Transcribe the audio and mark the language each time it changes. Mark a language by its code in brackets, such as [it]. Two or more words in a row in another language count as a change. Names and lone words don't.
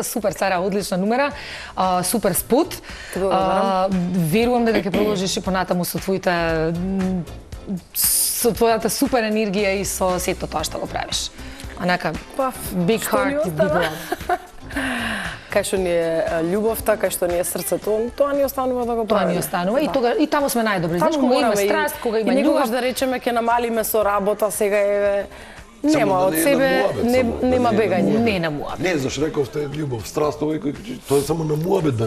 [mk] Супер, Сара, одлична numera, супер спот. Верувам дека ќе продолжиш и понатаму со твојата супер енергија и со сето тоа што го правиш. Онака, [en] big heart, big love. [mk] Кај што ни е љубовта, кај што ни е срцето, тоа ни останува да го Тоа правиме. ни останува и таму сме најдобри. Знаеш, кога има страст, кога има љубов. И некогаш љубов, да речеме ќе намалиме со работа, сега е нема Само да од не е себе, на муабет, само да нема не е на бегање. не на муабет. Не, зашто рековте љубов, страст, тоа е само на муабет да не